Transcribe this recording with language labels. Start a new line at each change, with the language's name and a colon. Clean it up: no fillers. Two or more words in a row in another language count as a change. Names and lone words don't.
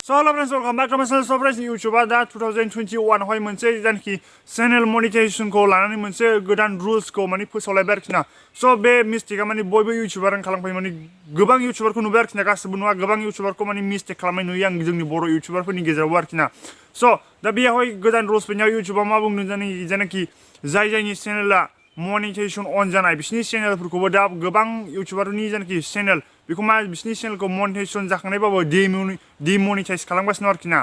English: So hello friends, welcome back to my channel. So friends,
Bodo: YouTube दा 2021 आवहाय मोनसे जानखि
English: channel monetization
Bodo: खौ लानानै मोनसे गोदान रुल्स खौ माने फोसावलायबाय आरोखि ना। So बे मिस्टेकआ माने बयबो इउटिउबारानो खालामखायो माने गोबां इउटिउबारखौ नुबाय आरोखि ना, गासिबो नङा गोबां इउटिउबारखौ माने मिस्टेक खालामनाय नुयो आं जोंनि बर' इउटिउबारफोरनि गेजेरावबो आरोखि ना। So दा बेयावहाय गोदान रुल्स फैनायाव इउटिउबआ मा बुंदों जानखि जायनि चेनेला
English: monetization on
Bodo: जानाय बिसिनि चेनेलफोरखौबो दा गोबां इउटिउबारनि जानखि चेनेल बेखौ मा बिसिनि चेनेलखौ मनिटाइजेशन जाखांनायबाबो डिमनिटाइज खालामगासिनो आरोखि ना।